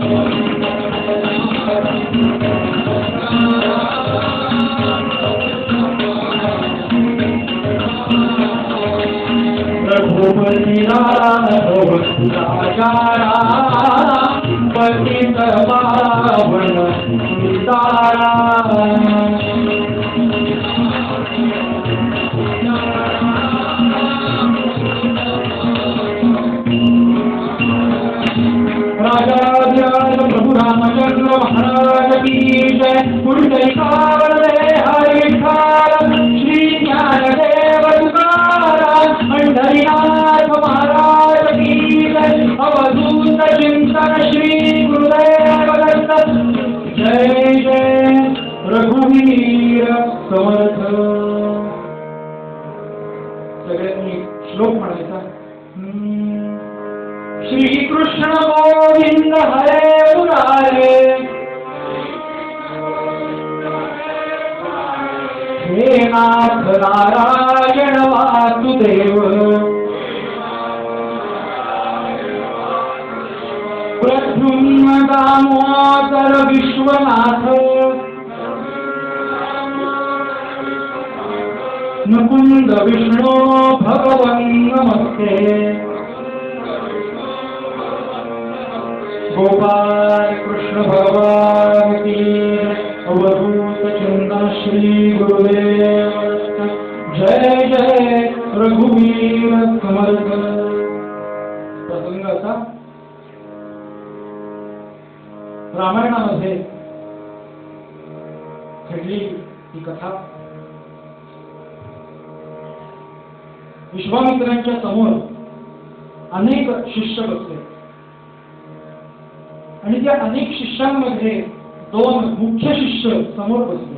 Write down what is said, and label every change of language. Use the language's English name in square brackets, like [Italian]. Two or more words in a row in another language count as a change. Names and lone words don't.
[Hindi] रघुपती राघव राजा राम पतित पावन सीताराम. राजाधिराज प्रभु रामचंद्र महाराज की जय. [Marathi] कुंडली कावळे हरी विठ्ठल श्री ज्ञानदेव तुकाराम पंढरीनाथ महाराज की जय. अवधूत चिंतन श्री गुरुदेव दत्त. जय जय रघुवीर समर्थ. सगळ्यांनी श्लोक म्हणायचा. [Sanskrit] श्री कृष्ण गोविंद हरे मुरारे हे नाथ नारायण वासुदेव. प्रद्युम्न दामोदर विश्वनाथ मुकुंद विष्णु भगवन् नमस्ते. [Hindi] गोपाल कृष्ण भगवान की अवधूत चिंतन श्री गुरुदेव. [Marathi] जय जय रघुवीर समर्थ. प्रसंग असा रामायणामध्ये घडली ही कथा. विश्वामित्रांच्या समोर अनेक शिष्य बसले आणि त्या अनेक शिष्यांमध्ये दोन मुख्य शिष्य समोर बसले.